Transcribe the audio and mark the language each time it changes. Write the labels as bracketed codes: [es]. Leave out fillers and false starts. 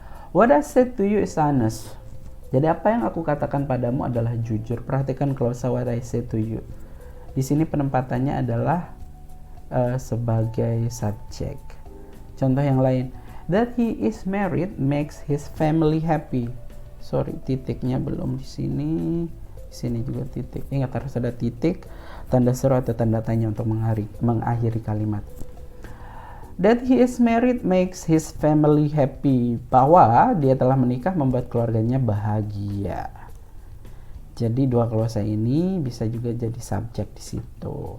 [en] What I said to you is honest. [id] Jadi apa yang aku katakan padamu adalah jujur. Perhatikan klausa [en] what I said to you. [id] Di sini penempatannya adalah sebagai subjek. Contoh yang lain, [en] that he is married makes his family happy. Sorry, [id] titiknya belum di sini. Di sini juga titik. Ingat harus ada titik, tanda seru atau tanda tanya untuk mengakhiri kalimat. [en] That he is married makes his family happy. [id] Bahwa dia telah menikah membuat keluarganya bahagia. Jadi dua klausa ini bisa juga jadi subjek di situ.